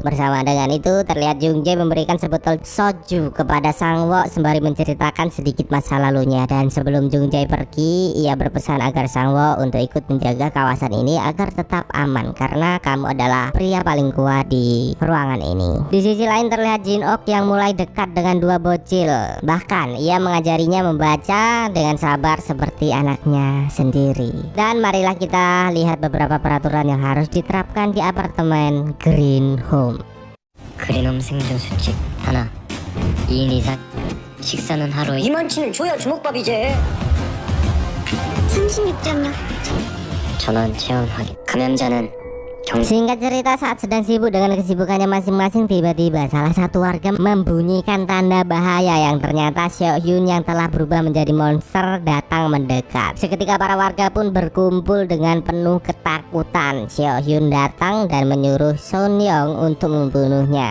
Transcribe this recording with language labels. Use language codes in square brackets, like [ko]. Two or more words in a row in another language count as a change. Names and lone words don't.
[id] Bersama dengan itu terlihat Jung Jae memberikan sebotol soju kepada Sang Wo sembari menceritakan sedikit masa lalunya, dan sebelum Jung Jae pergi ia berpesan agar Sang Wo untuk ikut menjaga kawasan ini agar tetap aman karena kamu adalah pria paling kuat di ruangan ini. Di sisi lain terlihat Jin Ok yang mulai dekat dengan dua bocil, bahkan ia mengajarinya membaca dengan sabar seperti anaknya sendiri. Dan marilah kita lihat beberapa peraturan yang harus diterapkan di apartemen Green Home. [ko] 그리놈 생존 수칙 하나 2인 이상 식사는 하루에 이만치는 줘야 주먹밥이지 36.6 전원 체온 확인 감염자는 [id] Singkat cerita, saat sedang sibuk dengan kesibukannya masing-masing, tiba-tiba salah satu warga membunyikan tanda bahaya yang ternyata Seo Hyun yang telah berubah menjadi monster datang mendekat. Seketika para warga pun berkumpul dengan penuh ketakutan. Seo Hyun datang dan menyuruh Sun Young untuk membunuhnya.